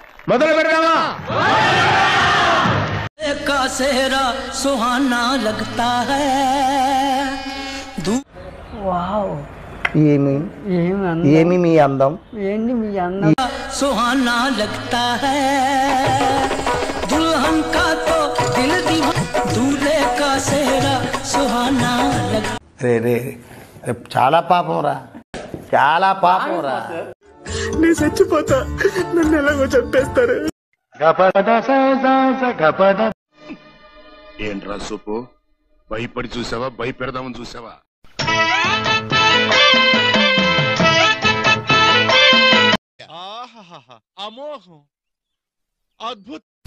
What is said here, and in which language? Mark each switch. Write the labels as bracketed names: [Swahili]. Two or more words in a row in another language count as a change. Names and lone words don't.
[Telugu] మొదలు పెడదామా? [Hindi] का सेहरा सुहाना लगता है। [Telugu] వావ్ ఏమి మీ అందం, ఏంటి మీ అందం, [Hindi] सुहाना लगता है दुल्हन का तो दिल दीवाना, दूल्हे का सेहरा सुहाना लगता। [Telugu] రే రే చాలా పాపం రా, చాలా పాపం రా. నేను చచ్చిపోతా, నన్ను ఎలాగో చంపేస్తారు. ఏంట్రా సూపు, భయపడి చూసావా, భయపెడదామని చూసావా? అమోఘం, అద్భుతం.